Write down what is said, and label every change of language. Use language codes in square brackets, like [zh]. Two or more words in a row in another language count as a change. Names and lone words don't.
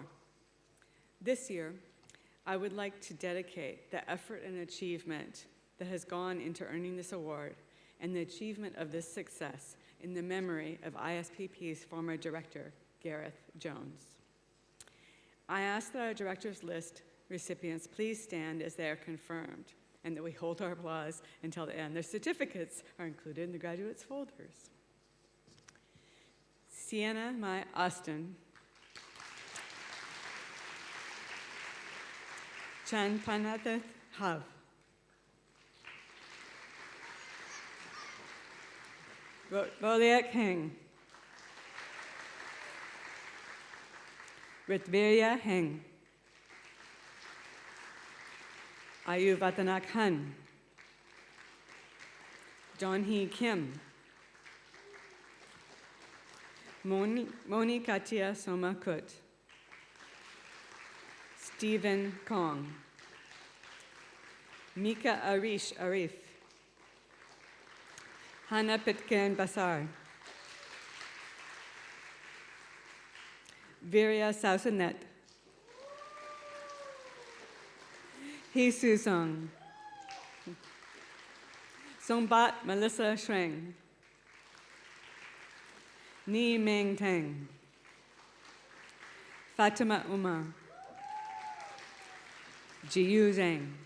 [en] This year, I would like to dedicate the effort and achievement that has gone into earning this award and the achievement of this success in the memory of ISPP's former director, Gareth Jones. I ask that our director's list recipients please stand as they are confirmed and that we hold our applause until the end. Their certificates are included in the graduates' folders. Sienna Mai Austin. Chan Panathat Hav. Voliak Heng. Ritvirya Heng. Ayuvatanak Han. John Hee Kim. Moni Katia Soma Kut. Stephen Kong. Mika Arish Arif. Hannah Pitkin Basar. Virya Sausanet. Hee Su Sung. Songbat Melissa Shreng. Ni Meng Teng. Fatima Umar. Jiyu Zhang.